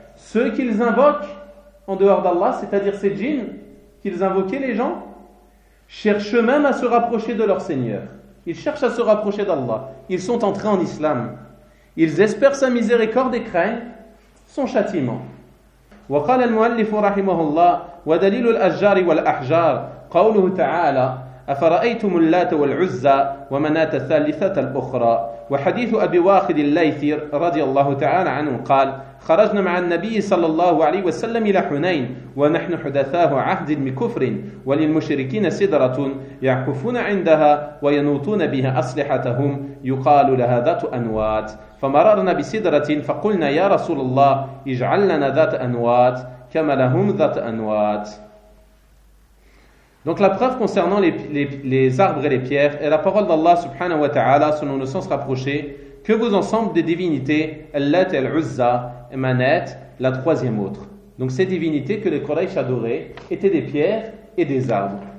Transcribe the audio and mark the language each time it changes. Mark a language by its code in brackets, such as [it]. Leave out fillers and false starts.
[fr] Ceux qu'ils invoquent en dehors d'Allah, c'est-à-dire ces djinns qu'ils invoquaient, les gens cherchent même à se rapprocher de leur Seigneur. Ils cherchent à se rapprocher d'Allah. Ils sont entrés en islam. Ils espèrent sa miséricorde et craignent son châtiment. [ar] وقال المؤلف رحمه الله ودليل الأشجار والأحجار قوله تعالى أفرأيتم اللات والعزى ومناة الثالثة الأخرى وحديث أبي واخد الليثي رضي الله تعالى عنه قال خرجنا مع النبي صلى الله عليه وسلم إلى حنين ونحن حدثاه عهد بكفر وللمشركين سدرة يعكفون عندها وينوطون بها أسلحتهم يقال لها ذات أنوات فمررنا بسدرة فقلنا يا رسول الله اجعل لنا ذات أنوات كما لهم ذات أنوات. [fr] Donc la preuve concernant les arbres et les pierres est la parole d'Allah subhanahu wa ta'ala selon le sens rapproché que vous ensemble des divinités Allat al-Uzza et Manat, la troisième autre. Donc ces divinités que les Quraysh adoraient étaient des pierres et des arbres.